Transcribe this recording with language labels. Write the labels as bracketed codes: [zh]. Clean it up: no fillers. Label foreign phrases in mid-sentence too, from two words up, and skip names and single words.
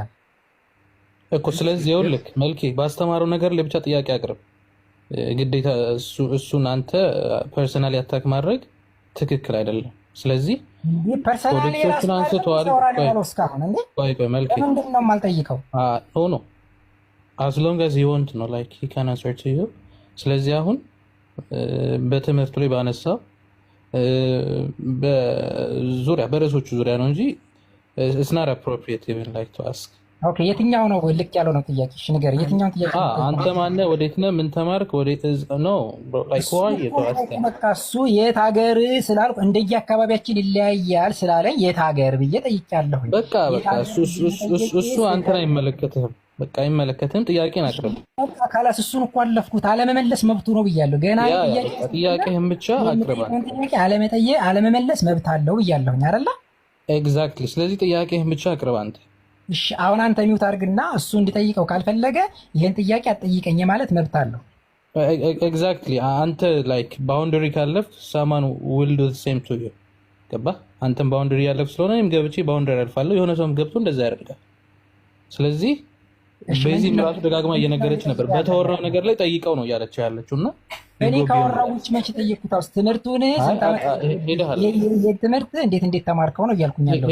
[am] እኮ። ስለዚህ ይኸውልህ መልኬ ባስተማረው ነገር ላይ ብቻ ጥያቄ አቅርብ። ግዴታ እሱን አንተ [en] personally attack [am] ማድረግ ትክክል አይደለም። ስለዚህ ፐርሰናሊ ኮዴክሶችን አንስተዋል። ቆይ መልክ ምንድን ነው የማልጠይቀው? [en] ኖ as long as he want ነው like he can answer to you። [am] ስለዚህ አሁን በትምህርቱ ላይ ባነሳው በዙሪያ በርዕሶቹ ዙሪያ ነው እንጂ [en] it's not appropriate even like to ask። [am] ኦኬ የትኛው ነው ልክ ያለው ነው ጥያቄ? እሺ ነገር የትኛው ጥያቄ? አንተ ማነህ? ወዴት ነህ? ምን ተማርክ? ወዴት ነው [en] like why you ask? [am] በቃ እሱ የት ሀገር ስላልኩ እንደየ አካባቢያችን ይለያያል ስላለኝ የት ሀገር ብዬ ጠይቄያለሁ። በቃ እሱ አንተን አይመለከትህም። በቃ አይመለከትህም። ጥያቄን አቅርብ። በቃ ካላስ እሱን እኮ አለፍኩት። አለመመለስ መብቱ ነው ብያለሁ። ገና ጥያቄህን ብቻ አቅርብ። አለመመለስ መብት አለው ብያለሁኝ አይደለ? ኤግዛክትሊ። ስለዚህ ጥያቄህን ብቻ አቅርብ አንተ። እሺ አሁን አንተ ሚውት አድርግና እሱ እንዲጠይቀው ካልፈለገ ይሄን ጥያቄ አትጠይቀኝ ማለት መብት አለው። ኤግዛክትሊ። አንተ [en] like boundary [am] ካለፍክ [en] someone will do the same to you። [am] ገባህ? አንተም ባውንደሪ ያለፍክ ስለሆነ እኔም ገብቼ ባውንደሪ አልፋለሁ። የሆነ ሰውም ገብቶ እንደዛ ያደርጋል። ስለዚህ በዚህ ራሱ ደጋግማ እየነገረች ነበር። በተወራው ነገር ላይ ጠይቀው ነው እያለችው ያለችው እና እኔ ካወራው ውጭ መቼ ጠየቅኩት? አውስ ትምህርቱን ትምህርት እንዴት ተማርከው ነው እያልኩኝ ያለው።